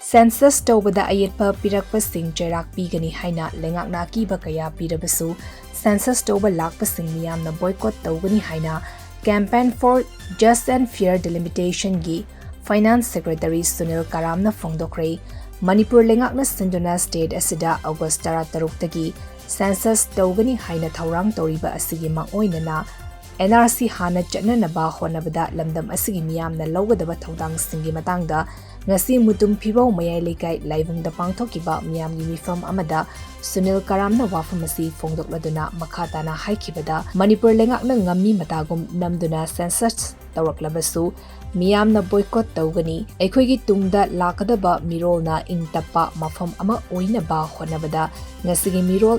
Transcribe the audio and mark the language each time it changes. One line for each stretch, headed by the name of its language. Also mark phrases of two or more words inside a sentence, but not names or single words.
Manipuri: census tawbada ayetpa pirakpasing chairak pigani haina lengakna kiba kaya pirabasu census tawba lakpasing miyamna boycott tawgani haina
English: campaign for just and fair
Manipuri: delimitation gi
English: finance secretary
Manipuri: Sunil Karamna fongdokre Manipur lengakna sinduna state asida August 16 tagi census tawgani haina thawrang toriba asigi mangoinana NRC hana chatnanaba honabada lamdam asigi miyamna lawgadaba thawdang singi matangda ngasi mutum phibau mayai lekai laibungda pangthokiba miyamgi mifam amada Sunil Karamna wafamasi fongdokladuna makhatana haikibada Manipur lengakna ngammi matagum namduna census tawraklabasu miyamna boycott tawgani aikhoigi tungda lakadaba mirolna ingtapa mafam ama oinaba honabada ngasigi mirol